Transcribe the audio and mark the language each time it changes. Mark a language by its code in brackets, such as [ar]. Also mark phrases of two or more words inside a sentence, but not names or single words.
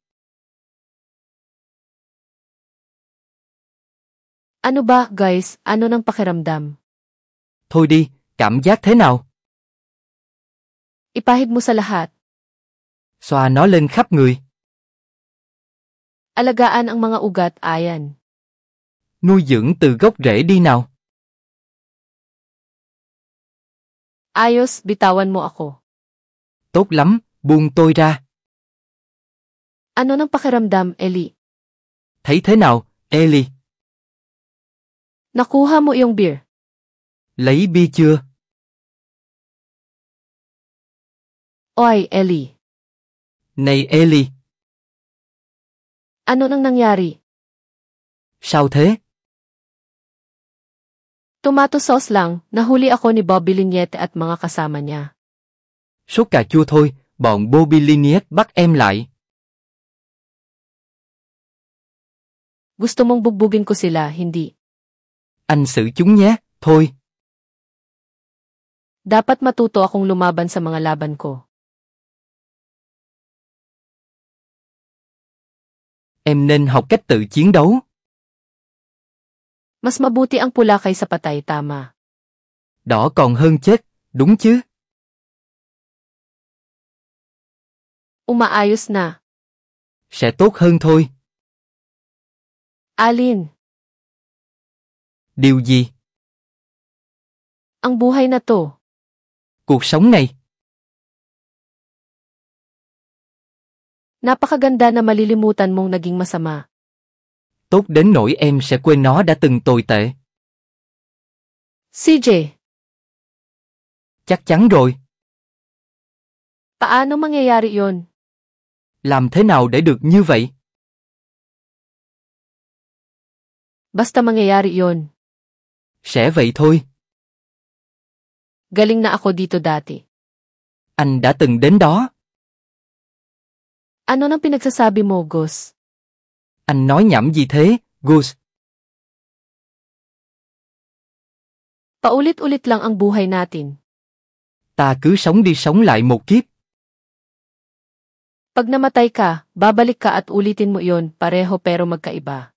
[tl] Ano ba, guys, ano nang pakiramdam? [vi] Thôi đi, cảm giác thế nào? [tl] Ipahid mo sa lahat. [vi] Xoa nó lên khắp người. [tl] Alagaan ang mga ugat, ayan. [vi] Nuôi dưỡng từ gốc rễ đi nào. [tl] Ayos, bitawan mo ako. [vi] Tốt lắm, buông tôi ra. [tl] Ano nang pakiramdam, Ellie? [vi] Thấy thế nào, Ellie? [tl] Nakuha mo yung beer. [vi] Lấy bia chưa? [tl] Oy, Ellie. [vi] Này Ellie, [tl] Ano nang nangyari? [vi] sao thế? [en] Tomato sauce [tl] lang, nahuli ako ni Bobby Lignete at mga kasama niya. [vi] Sốt cà chua thôi, bọn Bobby Liniet bắt em lại. [tl] Gusto mong bugbugin ko sila, hindi. [vi] Anh xử chúng nhé, thôi. [tl] Dapat matuto akong lumaban sa mga laban ko. [vi] Em nên học cách tự chiến đấu. [tl] Mas mabuti ang pula kaysa patay, tama. [vi] Đỏ còn hơn chết, đúng chứ? [tl] Umaayos na. [vi] Sẽ tốt hơn thôi. [tl] Alin, [vi] Điều gì? [tl] ang buhay na to. [vi] Cuộc sống này. [tl] Napakaganda na malilimutan mong naging masama. [vi] Tốt đến nỗi em sẽ quên nó đã từng tồi tệ. [tl] CJ, [vi] Chắc chắn rồi. [tl] paano mangyayari yon? [vi] Làm thế nào để được như vậy? [tl] Basta mangyayari yon. [vi] Sẽ vậy thôi. [tl] Galing na ako dito dati. [vi] Anh đã từng đến đó. [tl] Ano nang pinagsasabi mo, Gus? [vi] Anh nói nhảm gì thế, Gus? [tl] Paulit-ulit lang ang buhay natin. [vi] Ta cứ sống đi sống lại một kiếp. [tl] Pag namatay ka, babalik ka at ulitin mo iyon, pareho pero magkaiba.